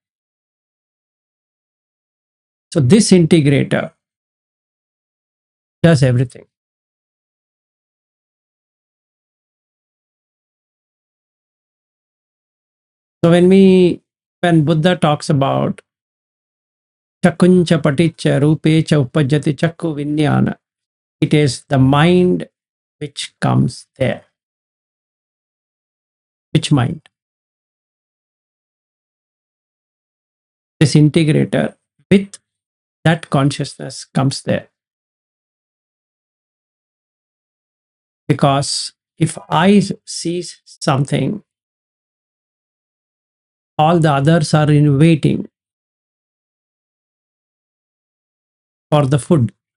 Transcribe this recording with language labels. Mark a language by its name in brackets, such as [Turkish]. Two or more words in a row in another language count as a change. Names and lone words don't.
[English] So this integrator does everything. So when Buddha talks about [Pali] chakuncha paticca rupecha upajjati chakku vinyana, [English] it is the mind which comes there. Which mind? This integrator with that consciousness comes there. Because if I sees something, all the others are in waiting for the food.